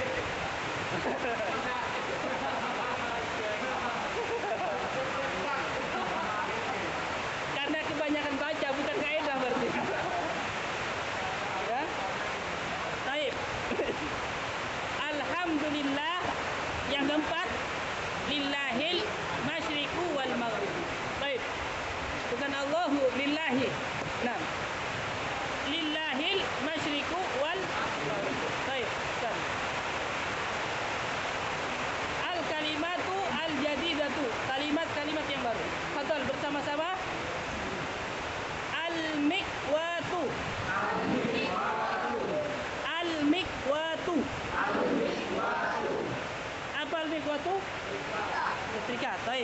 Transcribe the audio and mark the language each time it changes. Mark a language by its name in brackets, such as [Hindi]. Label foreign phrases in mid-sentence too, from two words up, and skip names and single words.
[Indonesian] Karena kebanyakan baca bukan kaidah berarti. Ya. Baik. Alhamdulillah. Yang keempat, [Arabic] لله المشرق والمغرب. [Indonesian] Baik. Bukan Allahu, lillahi. Nah. [Arabic] لله المشرق والمغرب. [Indonesian] Baik. Kan. [Arabic] الكلمة الجديدة. [Indonesian] Kalimat-kalimat yang baru. Betul, bersama-sama. [Arabic] المكواة. المكواة. [Indonesian] Apa [Arabic] المكواة? [Indonesian] Setrika. Baik.